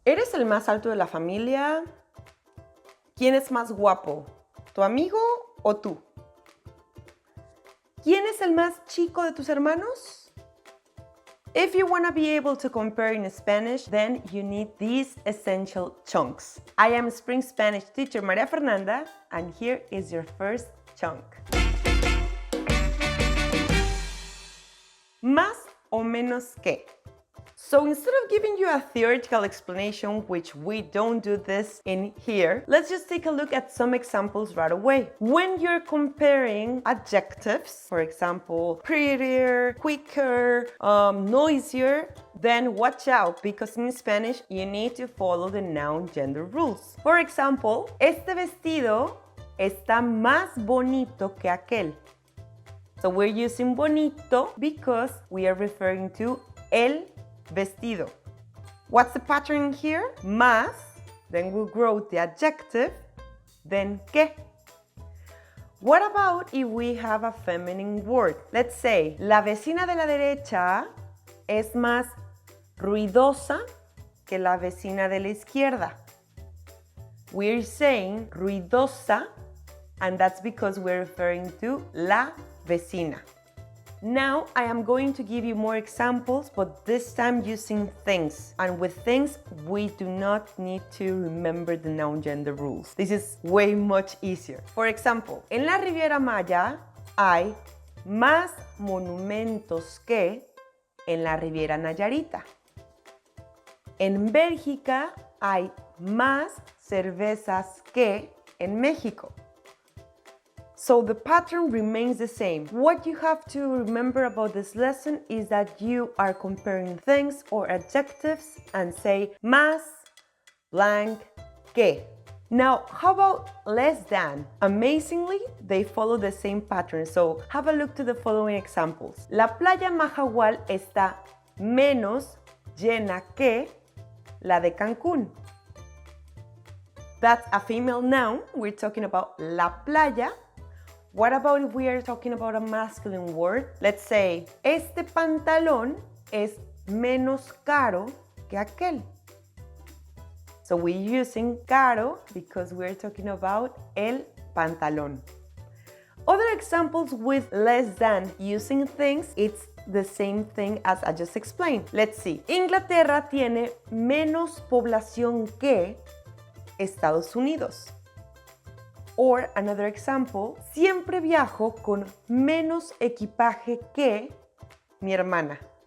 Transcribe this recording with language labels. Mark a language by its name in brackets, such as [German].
[Spanish] el más alto de la familia? ¿Quién es más guapo? ¿Tu amigo o tú? ¿Quién es el más chico de tus hermanos? [English] If you want to be able to compare in Spanish, then you need these essential chunks. I am Spring Spanish teacher María Fernanda, and here is your first chunk. [Spanish] Más o menos que. [English] So instead of giving you a theoretical explanation, which we don't do this in here, let's just take a look at some examples right away. When you're comparing adjectives, for example, prettier, quicker, noisier, then watch out, because in Spanish you need to follow the noun gender rules. For example, [Spanish] este vestido está más bonito que aquel. [English] So we're using bonito because we are referring to [Spanish] el vestido. [English] What's the pattern here? Más, then we'll grow the adjective, then que. What about if we have a feminine word? Let's say, [Spanish] la vecina de la derecha es más ruidosa que la vecina de la izquierda. [English] We're saying ruidosa, and that's because we're referring to [Spanish] la vecina. [English] Now I am going to give you more examples, but this time using things. And with things, we do not need to remember the noun gender rules. This is way much easier. For example, [Spanish] en la Riviera Maya hay más monumentos que en la Riviera Nayarita. En Bélgica hay más cervezas que en México. [English] So the pattern remains the same. What you have to remember about this lesson is that you are comparing things or adjectives and say más blank que. Now, how about less than? Amazingly, they follow the same pattern. So have a look to the following examples. [Spanish] La playa Mahahual está menos llena que la de Cancún. [English] That's a female noun. We're talking about [Spanish] la playa. [English] What about if we are talking about a masculine word? Let's say, [Spanish] este pantalón es menos caro que aquel. [English] So we're using caro because we're talking about [Spanish] el pantalón. [English] Other examples with less than using things, it's the same thing as I just explained. Let's see. [Spanish] Inglaterra tiene menos población que Estados Unidos. [English] Or another example, [Spanish] siempre viajo con menos equipaje que mi hermana.